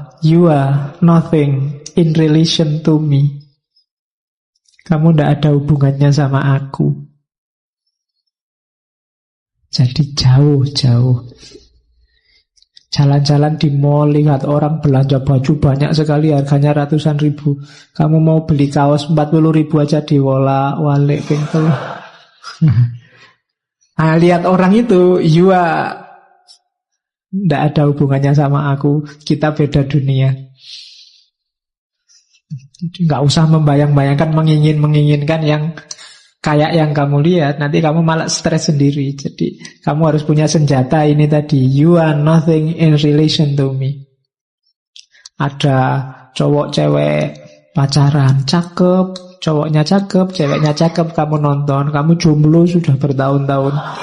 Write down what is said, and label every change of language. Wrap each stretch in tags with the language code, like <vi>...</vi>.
<en>You are nothing in relation to me.</en> <id>Kamu tidak ada hubungannya sama aku. Jadi jauh-jauh. Jalan-jalan di mall, lihat orang belanja baju banyak sekali, harganya ratusan ribu. Kamu mau beli kaos 40.000 aja diwolak-walik pintu. Nah, lihat orang itu, tidak ada hubungannya sama aku. Kita beda dunia. Nggak usah membayang-bayangkan, menginginkan yang kayak yang kamu lihat. Nanti kamu malah stres sendiri. Jadi kamu harus punya senjata ini tadi.</id> <en>You are nothing in relation to me.</en> <id>Ada cowok cewek pacaran, cakep, cowoknya cakep, ceweknya cakep, kamu nonton, kamu jomblo sudah bertahun-tahun.</id>